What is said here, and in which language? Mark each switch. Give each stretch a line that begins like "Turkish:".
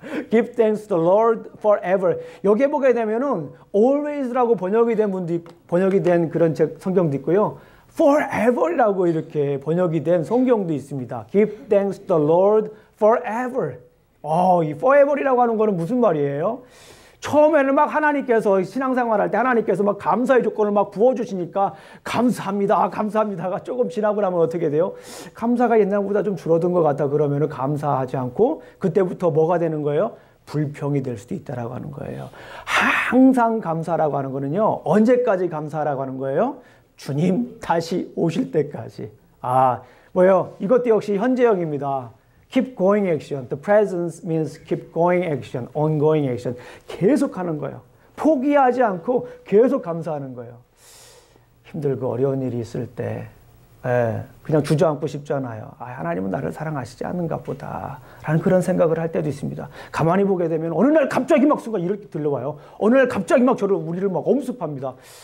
English: Give thanks to the Lord forever.
Korean: 여기에 보게 되면은 always라고 번역이 된 그런 성경도 있고요. forever라고 이렇게 번역이 된 성경도 있습니다.
English: Give thanks to the Lord forever.
Korean: 이 forever이라고 하는 거는 무슨 말이에요? 처음에는 막 하나님께서 신앙생활 할 때 하나님께서 막 감사의 조건을 막 부어주시니까 감사합니다, 감사합니다가 조금 지나고 나면 어떻게 돼요? 감사가 옛날보다 좀 줄어든 것 같다 그러면은 감사하지 않고 그때부터 뭐가 되는 거예요? 불평이 될 수도 있다라고 하는 거예요. 항상 감사라고 하는 거는요, 언제까지 감사라고 하는 거예요? 주님 다시 오실 때까지. 뭐예요? 이것도 역시 현재형입니다.
English: Keep going action. The presence means keep going action, ongoing action.
Korean: 계속 하는 거예요. 포기하지 않고 계속 감사하는 거예요. 힘들고 어려운 일이 있을 때 그냥 주저앉고 싶잖아요. 하나님은 나를 사랑하시지 않는가 보다 라는 그런 생각을 할 때도 있습니다. 가만히 보게 되면 어느 날 갑자기 막 순간 이렇게 들려와요. 어느 날 갑자기 막 우리를 막 엄습합니다.